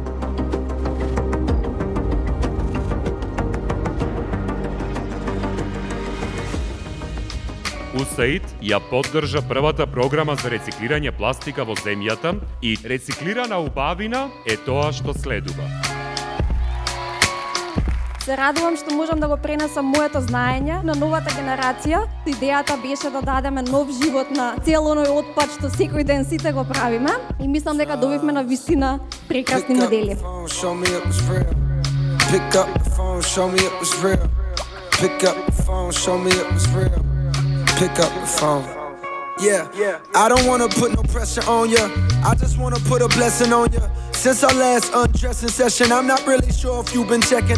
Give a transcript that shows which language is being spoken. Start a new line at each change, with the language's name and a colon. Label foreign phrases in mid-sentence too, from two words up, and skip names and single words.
Macedonian: USAID ја поддржа првата програма за рециклирање пластика во земјата и рециклирана убавина е тоа што следува. Се радувам што можам да го пренесам моето знаење на новата генерација. Идејата беше да дадеме нов живот на цел оној отпад што секој ден сите го правиме и мислам дека добивме на вистина прекрасни модели.
English: Pick up the phone. Yeah, I don't wanna put no pressure on ya. I just wanna put a blessing on ya. Since our last undressing session, I'm not really sure if you've been checking.